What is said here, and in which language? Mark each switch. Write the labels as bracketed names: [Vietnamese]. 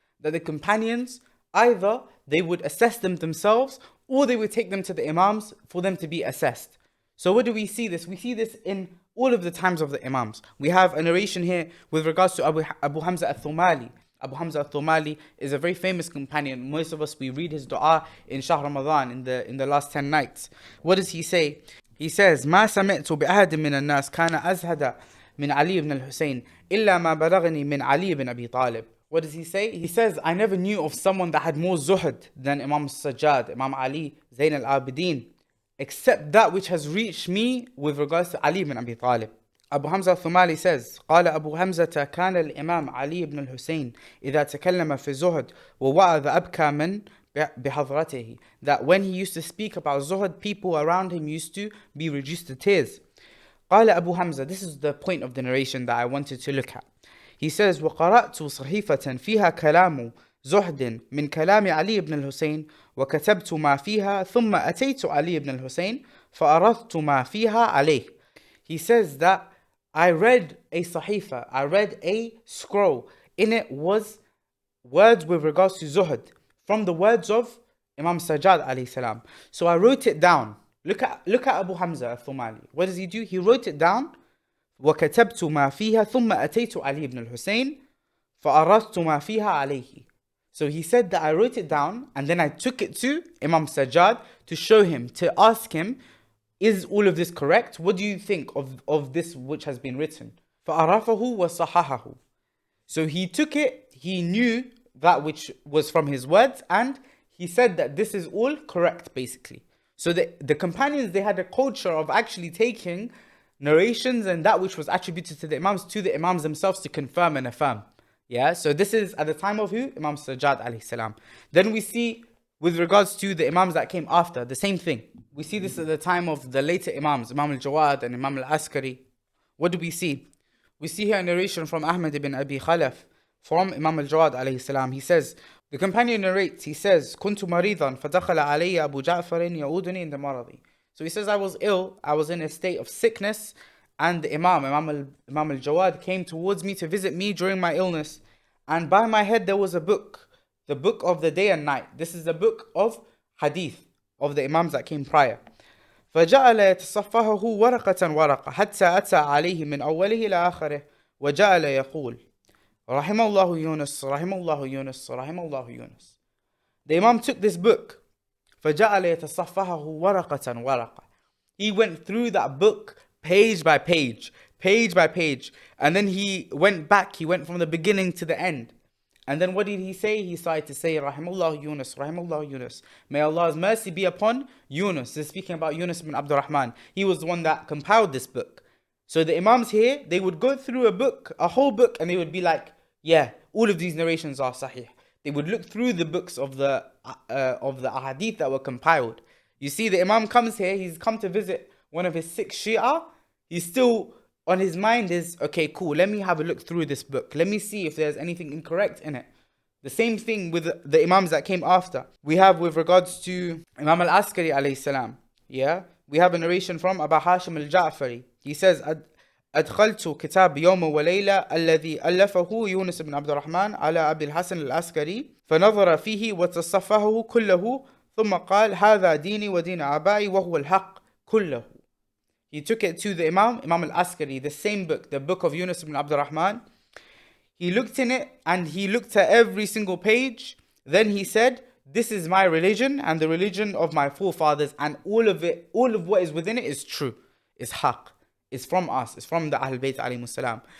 [English] That the companions, either they would assess them themselves or they would take them to the Imams for them to be assessed. So where do we see this? We see this in all of the times of the Imams. We have a narration here with regards to Abu Hamza al-Thumali. Abu Hamza al-Thumali is a very famous companion. Most of us, we read his dua in Shahr Ramadan, in the last 10 nights. What does he say? He says, [Arabic] ما سمعت بأحد من الناس كان أزهد من علي بن الحسين إلا ما بلغني من علي بن أبي طالب. [English] What does he say? He says, I never knew of someone that had more zuhd than Imam Sajjad, Imam Ali, Zayn al-Abidin, except that which has reached me with regards to Ali ibn Abi Talib. Abu Hamza al-Thumali says, [Arabic] قال أبو حمزة كان الإمام علي بن الحسين إذا تكلم في الزهد ووعظ أبكى من بحضرته. [English] That when he used to speak about zuhd, people around him used to be reduced to tears. [Arabic] قال أبو [English] Hamza, this is the point of the narration that I wanted to look at. He says, [Arabic] وقرأت صحيفة فيها كلام زهد من كلام علي بن الحسين وكتبت ما فيها ثم أتيت علي بن الحسين فأردت ما فيها عليه. [English] He says that I read a sahifa, I read a scroll. In it was words with regards to zuhd from the words of Imam Sajjad alayhi salam. So I wrote it down. Look at Abu Hamza al-Thumali. What does he do? He wrote it down. [Arabic] وكتبت ما فيها ثم أتيت علي بن الحسين فأردت ما فيها عليه. [English] So he said that I wrote it down and then I took it to Imam Sajjad to show him, to ask him, is all of this correct? What do you think of this which has been written? [Arabic] فَأَرَفَهُ وَصَحَحَهُ. [English] So he took it, he knew that which was from his words, and he said that this is all correct basically. So the companions, they had a culture of actually taking narrations and that which was attributed to the Imams themselves to confirm and affirm. Yeah, so this is at the time of who? Imam Sajjad alayhi salam. Then we see with regards to the Imams that came after, the same thing. We see this at the time of the later Imams, Imam al-Jawad and Imam al-Askari. What do we see? We see here a narration from Ahmad ibn Abi Khalaf from Imam al-Jawad alayhi salam. He says, the companion narrates, he says, [Arabic] كنت مريضا فدخل علي أبو جعفر يعودني عند مرضي. [English] So he says, I was ill, I was in a state of sickness, and the Imam al-Jawad came towards me to visit me during my illness. And by my head there was a book, the book of the day and night. This is the book of Hadith, of the Imams that came prior. [Arabic] فجعل يتصفحه ورقة ورقة حتى أتى عليه من أوله إلى آخره وجعل يقول رحم الله يونس رحم الله يونس رحم الله يونس. [English] The Imam took this book. [Arabic] فجعل يتصفحه ورقة ورقة. [English] He went through that book page by page, page by page. And then he went back, he went from the beginning to the end. And then what did he say? He started to say, [Arabic] Rahimullah Yunus, Rahimullah Yunus. [English] May Allah's mercy be upon Yunus. This is speaking about Yunus ibn Abdul Rahman. He was the one that compiled this book. So the Imams here, they would go through a book, a whole book, and they would be like, yeah, all of these narrations are sahih. They would look through the books of the ahadith that were compiled. You see, the Imam comes here, he's come to visit one of his 6 Shia. He's still on his mind is, okay, cool, let me have a look through this book. Let me see if there's anything incorrect in it. The same thing with the Imams that came after. We have with regards to Imam al-Askari alayhi salam. Yeah, we have a narration from Abu Hashim al-Ja'fari. [Arabic] He says, أدخلت كتاب يوم وليلة الذي ألفه يونس بن عبد الرحمن على أبي الحسن العسكري فنظر فيه وتصفحه كله ثم قال هذا ديني ودين آبائي وهو الحق كله. [English] He took it to the Imam al-Askari, the same book, the book of Yunus ibn Abdul Rahman. He looked in it and he looked at every single page. Then he said, this is my religion and the religion of my forefathers, and all of what is within it is true, is haqq, is from us, is from the Ahlul Bayt alayhimus salam.